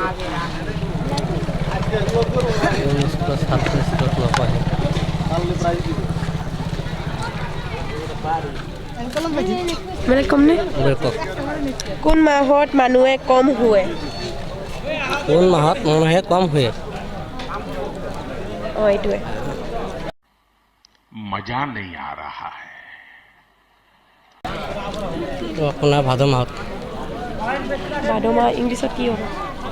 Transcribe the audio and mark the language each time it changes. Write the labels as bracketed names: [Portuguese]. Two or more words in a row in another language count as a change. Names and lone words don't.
[Assamese] কোন স্কুলৰ ছাত্ৰ স্কুলত নপঢ়ে বেলেগ কম নে বেলেগ কওক কোন মাহত মানুহে কম শুৱে কোন মাহত মানুহে কম শুৱে এইটোৱে [Hindi] मजा नहीं आ रहा है [Assamese] আপোনাৰ ভাদ মাহত ভাদ মাহ ইংলিছত কি হ'ব